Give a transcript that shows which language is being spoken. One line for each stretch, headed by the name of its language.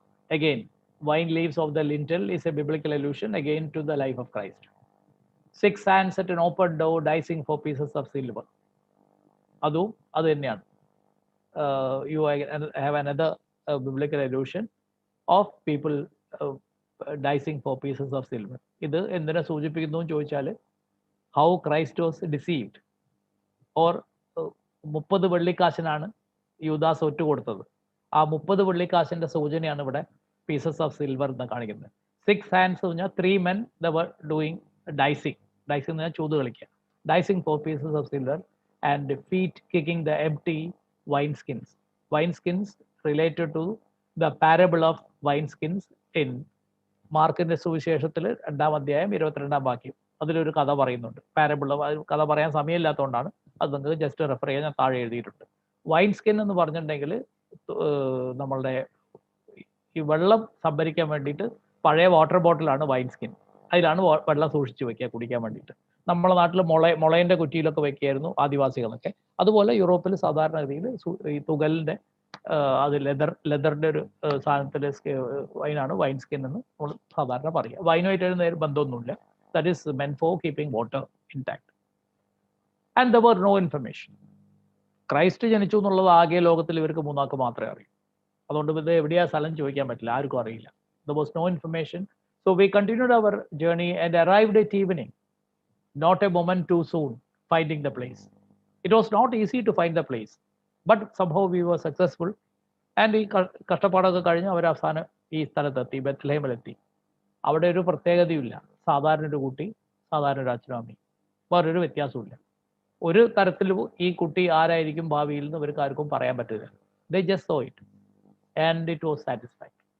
English: Again, wine leaves of the lintel is a biblical allusion again to the life of Christ. 6 hands at an open door dicing for pieces of silver.
Malayalam: Adu thaneyanu.
English: You have another biblical allusion of people dicing for pieces of silver.
Malayalam: ഇത് എന്തിനെ സൂചിപ്പിക്കുന്നു എന്ന് ചോദിച്ചാൽ
English: how Christ was deceived, or
Malayalam: 30 വെള്ളിക്കാശിനാണ് യൂദാസ് ഒറ്റ കൊടുത്തത്. ആ 30 വെള്ളിക്കാശിന്റെ സൂചനയാണ് ഇവിടെ പീസസ് ഓഫ് സിൽവർ എന്ന് കാണിക്കുന്നത്.
English: 6 hands
Malayalam: എന്ന് പറഞ്ഞാൽ
English: 3 men they were doing dicing
Malayalam: എന്ന് പറഞ്ഞാൽ ചൂത് കളിക്കുക.
English: Dicing for pieces of silver, and feet kicking the empty wine skins. Wine skins related to the parable of wine skins in
Malayalam: മാർക്കിന്റെ സുവിശേഷത്തിൽ 2-ാം അധ്യായം 22-ാം വാക്യം. അതിലൊരു കഥ പറയുന്നുണ്ട്. പാരബിൾ കഥ പറയാൻ സമയമില്ലാത്തതുകൊണ്ടാണ് അത് നിങ്ങൾക്ക് ജസ്റ്റ് റെഫർ ചെയ്യാൻ ഞാൻ താഴെ എഴുതിയിട്ടുണ്ട്. വൈൻ സ്കിൻ എന്ന് പറഞ്ഞിട്ടുണ്ടെങ്കിൽ നമ്മളുടെ ഈ വെള്ളം സംഭരിക്കാൻ വേണ്ടിയിട്ട് പഴയ വാട്ടർ ബോട്ടിലാണ് വൈൻ സ്കിൻ. അതിലാണ് വെള്ളം സൂക്ഷിച്ച് വെക്കുക കുടിക്കാൻ വേണ്ടിയിട്ട്. നമ്മളെ നാട്ടിൽ മുളയുടെ കുറ്റിയിലൊക്കെ വെക്കുകയായിരുന്നു ആദിവാസികളൊക്കെ. അതുപോലെ യൂറോപ്പിൽ സാധാരണ രീതിയിൽ ഈ തുകലിന്റെ അത് ലെതറിന്റെ ഒരു സാധനത്തിലെ വൈനാണ് വൈൻ സ്കിൻ എന്ന് നമ്മൾ സാധാരണ പറയുക. വൈനുമായിട്ട് നേരെ ബന്ധമൊന്നുമില്ല.
English: That is meant for keeping water intact. And there were no information.
Malayalam: Christ ജനിച്ചു എന്നുള്ളത് ആകെ ലോകത്തിൽ ഇവർക്ക് 3 ആൾക്ക് മാത്രമേ അറിയൂ. അതുകൊണ്ട് ഇത് എവിടെയാ സ്ഥലം ചോദിക്കാൻ പറ്റില്ല, ആർക്കും അറിയില്ല.
English: There was no information. So we continued our journey and arrived at evening, not a moment too soon finding the place. It was not easy to find the place, but somehow we were successful. And
Malayalam: ഈ കഷ്ടപ്പാടൊക്കെ കഴിഞ്ഞ് അവർ അവസാനം ഈ സ്ഥലത്തെത്തി, ബെത്ലഹേമിലെത്തി. അവിടെ ഒരു പ്രത്യേകതയുമില്ല. സാധാരണ ഒരു കുട്ടി, സാധാരണ ഒരു അച്ഛനും അമ്മയും, വേറൊരു വ്യത്യാസമില്ല. ഒരു തരത്തിലും ഈ കുട്ടി ആരായിരിക്കും ഭാവിയിൽ നിന്ന് ഇവർക്ക് ആർക്കും പറയാൻ പറ്റില്ല.
English: They just saw it and it was satisfied.